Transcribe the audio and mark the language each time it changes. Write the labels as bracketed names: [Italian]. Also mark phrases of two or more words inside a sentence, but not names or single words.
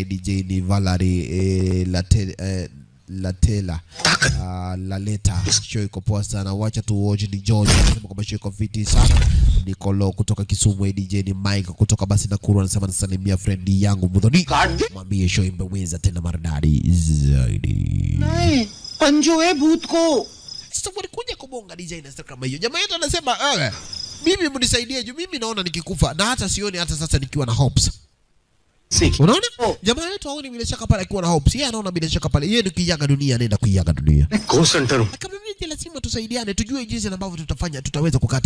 [Swahili] DJ ni Valerie Latela Laleta show iko poa sana. Wacha tu watch ni George. Anasema kama show iko fiti sana. Nicolo kutoka Kisumu. DJ ni Mike kutoka basi Nakuru. Anasema nasalimia friend yangu Mudhoni. Mwambie show imeweza tena maridadi zaidi. [Hindi] नहीं पंजो है भूत को. [Swahili] Sasa walikuja kubonga design kama hiyo. Jamaa yetu anasema mimi mnisaidie juu mimi naona nikikufa na hata sioni hata sasa nikiwa na hopes. Unaona? Jamaa yetu haoni bila shaka pale akiwa na hopes. Yeye anaona bila shaka pale yeye nikiyaga dunia anaenda kuiyaga dunia. [English] Go center. [Swahili] Kama mimi lazima tusaidiane tujue jinsi ambavyo tutafanya tutaweza kukata.